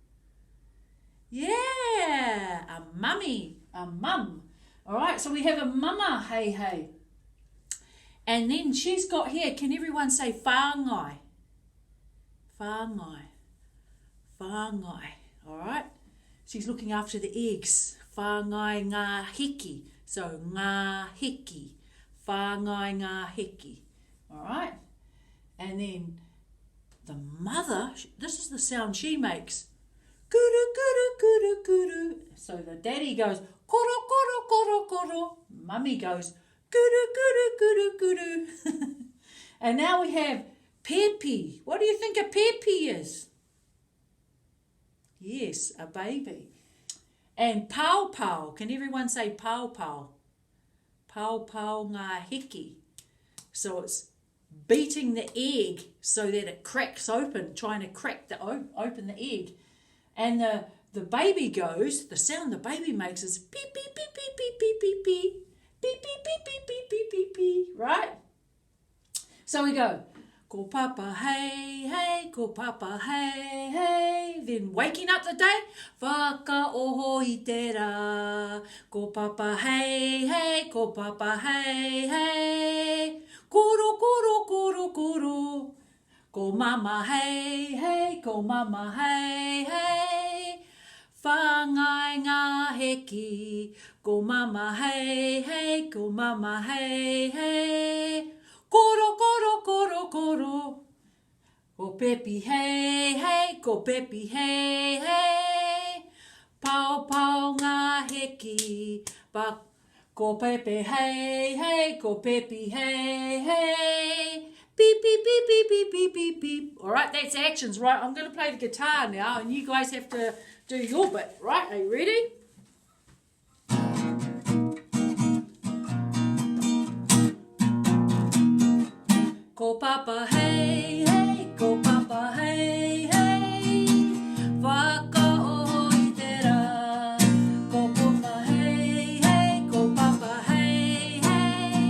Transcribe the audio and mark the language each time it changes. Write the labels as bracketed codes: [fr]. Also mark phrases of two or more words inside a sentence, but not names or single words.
[en] Yeah, a mummy, a mum. All right, so we have a mama, heihei. And then she's got here, can everyone say whāngai? [mi] Whāngai. Whāngai, [en] all right? She's looking after the eggs. [mi] Whāngai ngā hiki. So ngā hiki. Whāngai ngā hiki. [en] All right? And then the mother, this is the sound she makes. Kuru, kuru, kuru, kuru. So the daddy goes, koro, koro, koro, koro. Mummy goes, kuru, kuru, kuru, kuru. And now we have pepi. What do you think a pepi is? Yes, a baby. And [mi] pau pau. [en] Can everyone say [mi] pau pau? Pau pau ngā hiki. [en] So it's beating the egg so that it cracks open, trying to crack open the egg. And the baby goes, the sound the baby makes is beep, beep, beep, beep, beep, beep, beep, beep. Beep, beep, beep, beep, beep, beep, beep, beep. Right? So we go, [mi] ko papa hei hei, ko papa hei hei. [en] Then waking up the day, [mi] whakaoho i te rā. Ko papa hei hei, ko papa hei hei. Koro, koro, koro, koro. Ko mama hei hei, ko mama hei hei. Whāngai ngā heki. Ko mama hei hei, ko mama hei hei. Koro, koro, koro, koro. Ko pepi hei hei, ko pepi hei hei. Pau, pau ngā heki. Ko pepe hei hei, ko pepi hei hei. Beep, beep, beep, beep, beep, beep, beep, beep. [en] All right, that's actions, right? I'm going to play the guitar now, and you guys have to do your bit, right? Are you ready? [mi] Ko papa hei hei, ko papa hei hei. Whakaoho i te rā. Ko papa hei hei, ko papa hei hei.